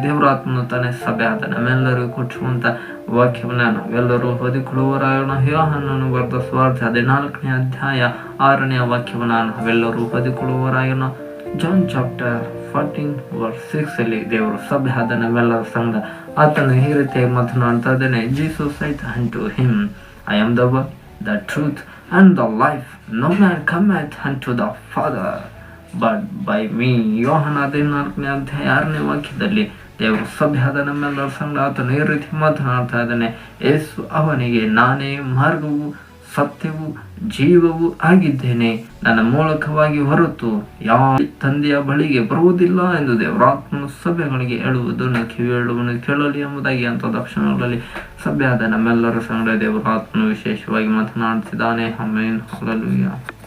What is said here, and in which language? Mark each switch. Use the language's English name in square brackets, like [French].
[Kannada] ದೇವರಾತ್ಮನು ತಾನೇ ಸಭೆಯಾದ ನಮ್ಮೆಲ್ಲರಿಗೂ ಕೊಟ್ಟಿರುವಂತ ವಾಕ್ಯವನ್ನ ನಾವೆಲ್ಲರೂ ಹೊದಿಕೊಳ್ಳುವರಾಗೋಣ. ಯೋಹಾನನು ಬರೆದ ಸುವಾರ್ತೆ 14ನೇ ಅಧ್ಯಾಯ 6ನೇ ವಾಕ್ಯವನ್ನ ನಾವೆಲ್ಲರೂ ಹೊದಿಕೊಳ್ಳುವರಾಗೋಣ. [English] John chapter 14 verse 6 [Kannada] ಅಲ್ಲಿ ದೇವರು ಸಭೆಯಾದ ನಮ್ಮೆಲ್ಲರ ಸಂಘ ಆತನು ಈ ರೀತಿಯಾಗಿ ಮಾತನಾಡ್ತಾ ಇದ್ದಾನೆ. [English] Jesus said unto him, I am the way, the truth and the life, no man cometh unto the Father but by me. [Kannada] ಯೋಹಾನ 14ನೇ ಅಧ್ಯಾಯ 6ನೇ ವಾಕ್ಯದಲ್ಲಿ ದೇವರು ಸಭೆಯಾದ ನಮ್ಮೆಲ್ಲರ ಸಂಗಡ ಆತನು ಈ ರೀತಿ ಮಾತನಾಡ್ತಾ ಇದ್ದಾನೆ. ಯೇಸು ಅವನಿಗೆ, ನಾನೇ ಮಾರ್ಗವು ಸತ್ಯವೂ ಜೀವವೂ ಆಗಿದ್ದೇನೆ, ನನ್ನ ಮೂಲಕವಾಗಿ ಹೊರತು ಯಾವ ತಂದೆಯ ಬಳಿಗೆ ಬರುವುದಿಲ್ಲ ಎಂದು ದೇವರಾತ್ಮನು ಸಭೆಗಳಿಗೆ ಹೇಳುವುದನ್ನು ಕಿವಿಯುಳ್ಳವನು ಕೇಳಲಿ ಎಂಬುದಾಗಿ ಅಂತ ದಕ್ಷಿಣಗಳಲ್ಲಿ ಸಭೆಯಾದ ನಮ್ಮೆಲ್ಲರ ಸಂಗಡ ದೇವರಾತ್ಮನು ವಿಶೇಷವಾಗಿ ಮಾತನಾಡ್ತಿದ್ದಾನೆ. ಆಮೆನ್. ಹಲ್ಲೆಲೂಯಾ.